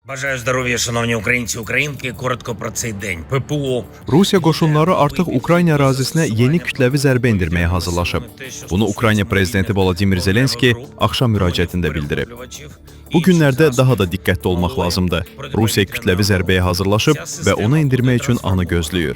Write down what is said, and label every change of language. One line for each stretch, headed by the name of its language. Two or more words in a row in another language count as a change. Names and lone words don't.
Ukrainian: Бажаю здоров'я, шановні українці, українки. Коротко про цей день. ППО.
Azerbaijani: Rusiya qoşunları artıq Ukrayna ərazisinə yeni kütləvi zərbə endirməyə hazırlaşıb. Bunu Ukrayna prezidenti Volodimir Zelenski axşam müraciətində bildirib. Bu günlərdə daha da diqqətli olmaq lazımdır. Rusiya kütləvi zərbəyə hazırlaşıb və onu endirmək üçün anı gözləyir.